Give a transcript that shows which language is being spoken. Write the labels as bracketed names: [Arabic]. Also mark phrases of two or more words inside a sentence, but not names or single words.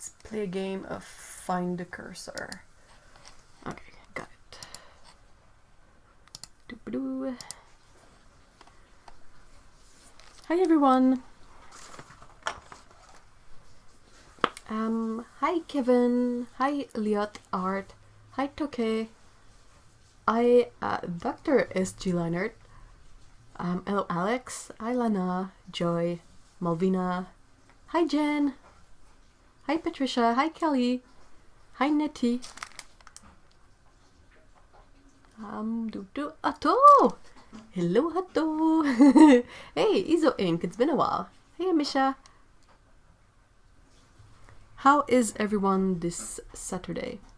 [English] play a game of Find the Cursor. Okay, got it. Doo-ba-doo. Hi everyone. Hi Kevin. Hi Liot Art. Hi Toke. Hi Dr. S.G. Leonard. Hello Alex. Hi Lana. Joy. Malvina. Hi Jen. Hi Patricia. Hi Kelly. Hi Nettie. Atto! Hello Atto! Hey, Izo Inc. It's been a while. Hey Misha. How is everyone this Saturday?